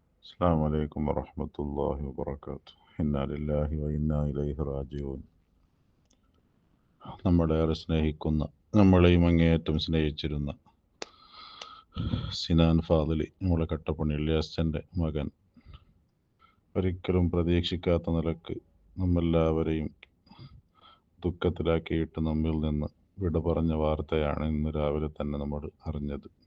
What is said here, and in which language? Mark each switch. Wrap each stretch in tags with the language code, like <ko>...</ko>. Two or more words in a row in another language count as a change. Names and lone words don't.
<ar>السلام عليكم ورحمة الله وبركاته. إنا لله وإنا إليه راجعون.</ar> <ml>നമ്മളേറെ സ്നേഹിക്കുന്ന, നമ്മളെയും അങ്ങേയറ്റം സ്നേഹിച്ചിരുന്ന സിനാൻ ഫാദിലി, നമ്മളെ കട്ടപ്പണി ഇല്യാസിൻ്റെ മകൻ, ഒരിക്കലും പ്രതീക്ഷിക്കാത്ത നിലക്ക് നമ്മെല്ലാവരെയും ദുഃഖത്തിലാക്കിയിട്ട് നമ്മിൽ നിന്ന് വിട പറഞ്ഞ വാർത്തയാണ് ഇന്ന് രാവിലെ തന്നെ നമ്മൾ അറിഞ്ഞത്.</ml>